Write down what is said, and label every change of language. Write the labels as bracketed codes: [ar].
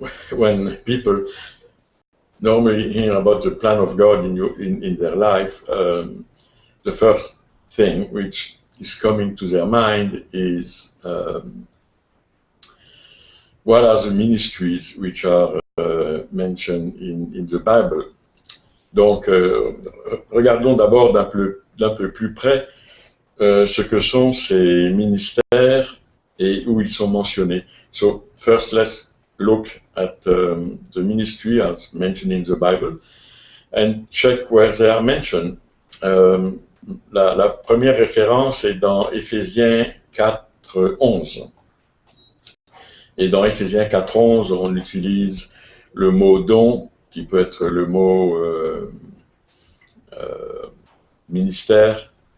[en] When people normally hear about the plan of God in their life, the first thing which is coming to their mind is what are the ministries which are mentioned in the Bible. [fr] Donc, regardons d'abord d'un peu plus près ce que sont ces ministères et où ils sont mentionnés. [en] So, first let's look at the ministry as mentioned in the Bible and check where they are mentioned. [fr] La première référence est dans Éphésiens 4:11. Et dans Éphésiens 4:11, on utilise le mot don, qui peut être le mot ministère.